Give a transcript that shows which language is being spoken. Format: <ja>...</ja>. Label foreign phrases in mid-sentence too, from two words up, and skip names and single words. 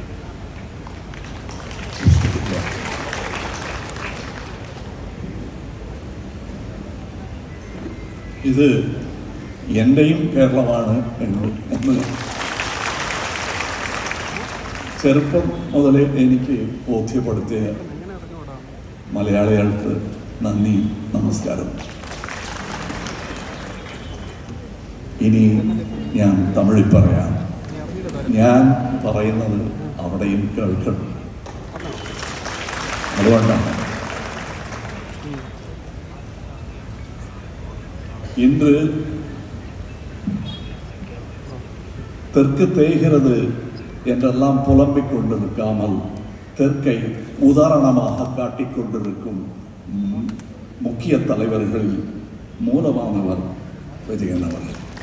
<ml>ഇത് എൻ്റെയും കേരളമാണ് എന്ന് ചെറുപ്പം മുതലേ എനിക്ക് ബോധ്യപ്പെടുത്തിയ മലയാളികൾക്ക് നന്ദി, നമസ്കാരം. ഇനി ഞാൻ തമിഴിൽ പറയാം. ഞാൻ പറയുന്നത് അവിടെയും കേൾക്കണം.</ml> <ta>അതുകൊണ്ടാണ് இன்று தெற்கு தேய்கிறது என்றெல்லாம் புலம்பிக் கொண்டிருக்காமல் தெற்கை உதாரணமாக காட்டிக் கொண்டிருக்கும் முக்கிய தலைவர்களில் மூலமானவர் விஜயன் அவர்கள்.</ta>